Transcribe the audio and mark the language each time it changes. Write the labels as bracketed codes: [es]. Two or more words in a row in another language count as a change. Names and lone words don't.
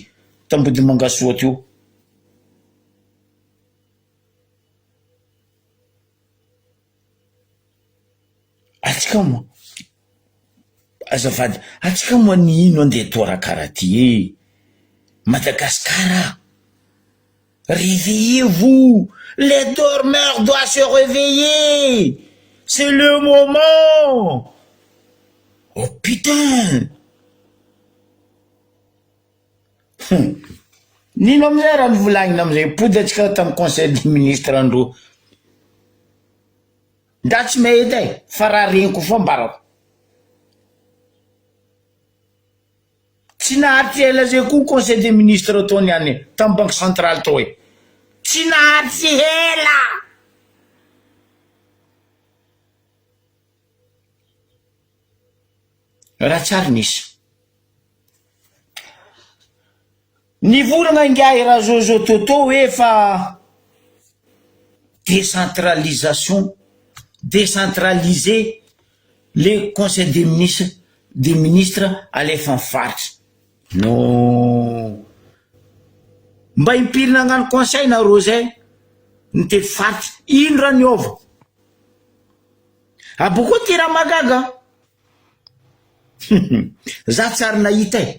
[mg] Tambody mangasoa teo. Atsika moa. Azafady. Atsika moa ny ino andeha tora karaha ty. Madagascar. [fr] Réveillez-vous. Les dormeurs doivent se réveiller. C'est le moment. Oh putain. [mg] Nino amizay raha nivolagnina amizay. Pody atsika tamin'ny [fr] conseil des ministres [mg] andro. Nda tsy mahita e. Fa raha reniko fa mbarako. Tsy naharitry ela zay koa [fr] conseil des ministres [mg] tao niany. Tamin'ny [fr] banque centrale [mg] tao e. Tsy naharitry ela. Raha tsary nisy. Nivolagna ingahy raha Jojo Toto efa décentralisation, [fr] décentraliser les conseils des ministres [mg] alefa amin'ny faritra. Non. Mba impirina hagnano conseil nareo zay nitety faritra. Ino raha niova? Aboko ty raha magaga. Za tsary nahita e.